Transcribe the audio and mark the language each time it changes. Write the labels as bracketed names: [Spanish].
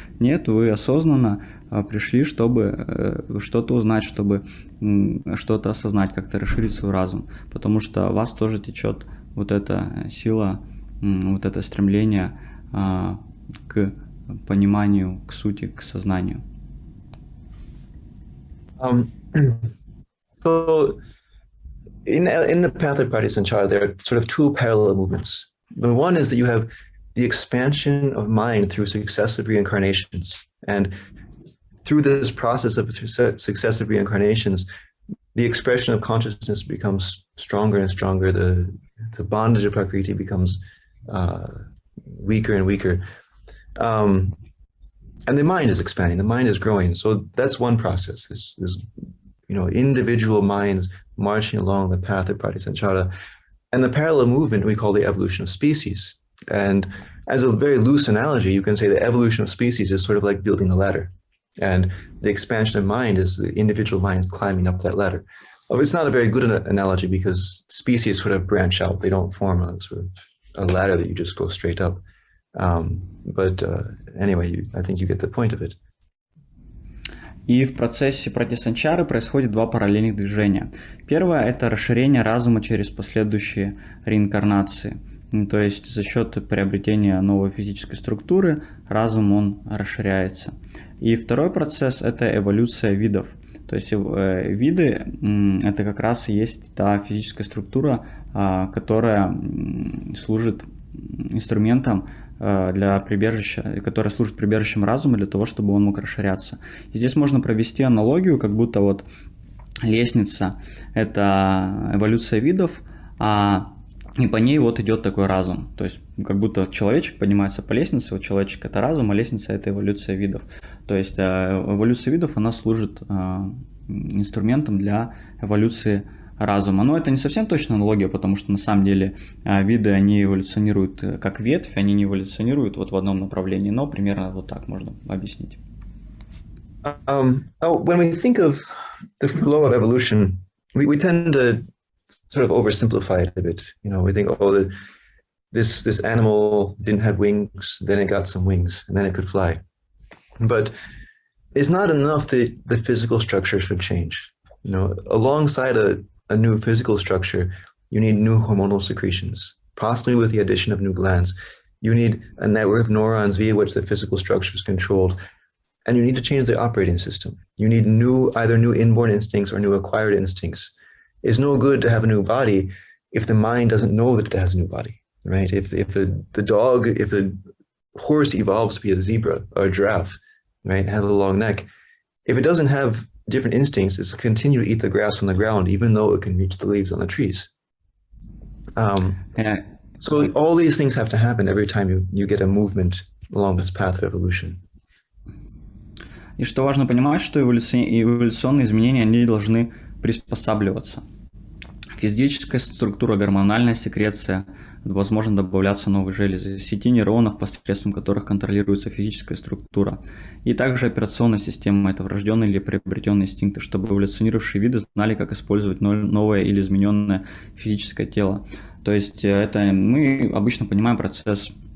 [Russian] Нет, вы осознанно пришли, чтобы что-то узнать, чтобы что-то осознать, как-то расширить свой разум, потому что в вас тоже течет вот эта сила, вот это стремление к пониманию, к сути, к сознанию. [English] So in the path of Pratisanchara, there are sort of two parallel movements. The one is that you have the expansion of mind through successive reincarnations. And through this process of successive reincarnations, the expression of consciousness becomes stronger and stronger. The bondage of Prakriti becomes weaker and weaker. And the mind is expanding, the mind is growing. So that's one process. There's individual minds marching along the path of Pratisanchara. And the parallel movement we call the evolution of species. And as a very loose analogy, you can say the evolution of species is sort of like building a ladder. And the expansion of mind is the individual minds climbing up that ladder. It's not a very good analogy because species sort of branch out. They don't form a sort of a ladder that you just go straight up. But anyway, I think you get the point of it. [Russian] И в процессе пратисанчары происходит два параллельных движения. Первое – это расширение разума через последующие реинкарнации. То есть за счет приобретения новой физической структуры разум он расширяется. И второй процесс – это эволюция видов. То есть виды – это как раз и есть та физическая структура, которая служит инструментом для прибежища, которая служит прибежищем разума для того, чтобы он мог расширяться. И здесь можно провести аналогию, как будто вот лестница – это эволюция видов, и по ней вот идет такой разум. То есть как будто человечек поднимается по лестнице, вот человечек – это разум, а лестница – это эволюция видов. То есть эволюция видов, она служит инструментом для эволюции разума. Но это не совсем точная аналогия, потому что на самом деле виды, они эволюционируют как ветвь, они не эволюционируют вот в одном направлении, но примерно вот так можно объяснить. [English] When we think of the flow of evolution, we tend to sort of oversimplify it a bit. We think, this animal didn't have wings, then it got some wings, and then it could fly. But it's not enough that the physical structure should change. Alongside a new physical structure, you need new hormonal secretions, possibly with the addition of new glands. You need a network of neurons via which the physical structure is controlled. And you need to change the operating system. You need either new inborn instincts or new acquired instincts. It's no good to have a new body if the mind doesn't know that it has a new body, right? If the horse evolves to be a zebra or a giraffe, right, have a long neck, if it doesn't have different instincts, it's continue to eat the grass from the ground, even though it can reach the leaves on the trees. So all these things have to happen every time you get a movement along this path of evolution. [Russian] И что важно понимать, что эволюционные изменения, они должны приспосабливаться. Физическая структура, гормональная секреция, возможно добавляться новые железы, сети нейронов, посредством которых контролируется физическая структура. И также операционная система – это врожденные или приобретенные инстинкты, чтобы эволюционировавшие виды знали, как использовать новое или измененное физическое тело. То есть это мы обычно понимаем процесс